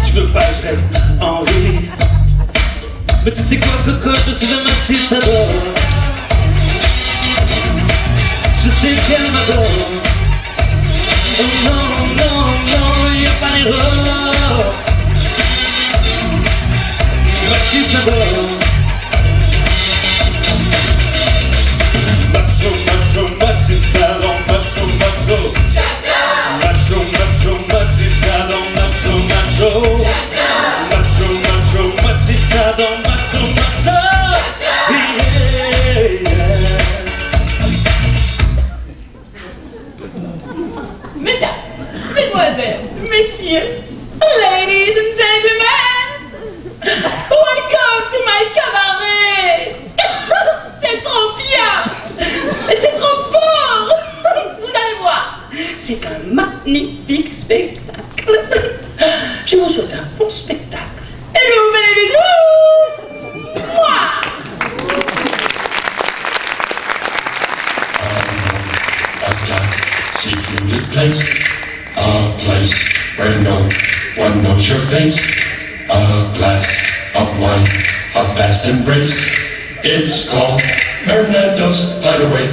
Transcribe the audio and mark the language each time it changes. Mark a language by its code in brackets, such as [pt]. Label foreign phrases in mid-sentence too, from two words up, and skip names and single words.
[fr] Tu veux pas que je reste en vie? Mais tu sais quoi, cocotte, je suis un machiste d'abord. Je sais qu'elle m'adore. Oh non, non, non, y'a pas d'erreur. Machiste d'abord. Macho, macho, machiste d'abord. Macho, macho. Macho, macho, machista dans macho, macho. Macho, macho, machista dans macho, macho. [en] Yeah, yeah. [fr] Mesdames, mesdemoiselles, messieurs, [en] ladies and gentlemen, welcome to my cabaret. [fr] C'est trop bien, c'est trop beau. Vous allez voir, c'est un magnifique spectacle. Je vous souhaite un bon spectacle Et je vous fais des bisous. Mouah. [en] Secluded place, a place where no one knows your face. A glass of wine, a vast embrace. It's called Hernando's Hideaway.